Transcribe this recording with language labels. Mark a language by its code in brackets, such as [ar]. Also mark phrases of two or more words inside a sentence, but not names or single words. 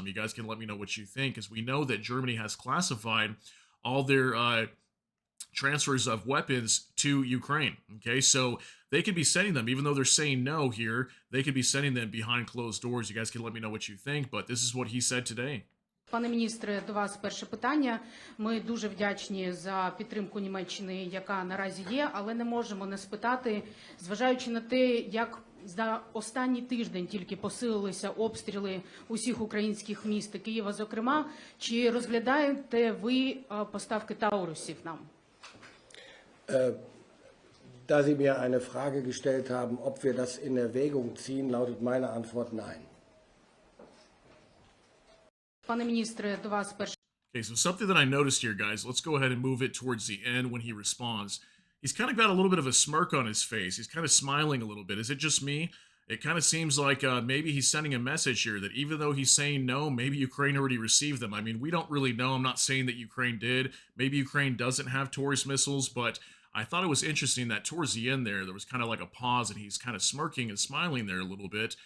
[en] You guys can let me know what you think, as we know that Germany has classified all their transfers of weapons to Ukraine. Okay, so they could be sending them, even though they're saying no here, they could be sending them behind closed doors. You guys can let me know what you think, but this is what he said today. [uk] Пане міністре, до вас перше питання. Ми дуже вдячні за підтримку Німеччини, яка наразі є, але не можемо не спитати, зважаючи на те, як за останній тиждень тільки посилилися обстріли усіх українських міст і Києва, зокрема, чи розглядаєте ви поставки таурусів нам? [de] Da Sie mir eine Frage gestellt haben, ob wir das in Erwägung ziehen, lautet meine Antwort nein. [uk] Пане міністре, до вас перше. [en] Okay, so something that I noticed here, guys, let's go ahead and move it towards the end when he responds. He's kind of got a little bit of a smirk on his face. He's kind of smiling a little bit. Is it just me? It kind of seems like maybe he's sending a message here that even though he's saying no, maybe Ukraine already received them. I mean, we don't really know. I'm not saying that Ukraine did. Maybe Ukraine doesn't have Taurus missiles, but I thought it was interesting that towards the end there was kind of like a pause, and he's kind of smirking and smiling there a little bit.